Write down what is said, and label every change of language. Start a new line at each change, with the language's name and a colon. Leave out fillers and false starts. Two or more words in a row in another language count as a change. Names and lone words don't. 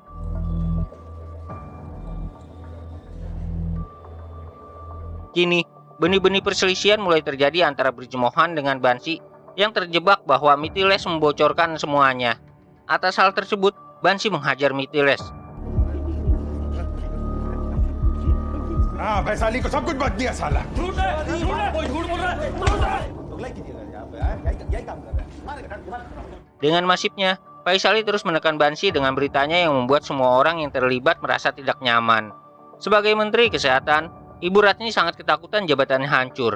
Indonesian: Kini, benih-benih perselisihan mulai terjadi antara Brij Mohan dengan Bansi yang terjebak bahwa Mitiles membocorkan semuanya. Atas hal tersebut, Bansi menghajar Mitiles.
Hindi: हाँ वैशाली को सब कुछ बच दिया साला
Indonesian: Dengan masifnya, Faisali terus menekan Bansi dengan beritanya yang membuat semua orang yang terlibat merasa tidak nyaman. Sebagai Menteri Kesehatan, Ibu Ratni sangat ketakutan jabatannya hancur.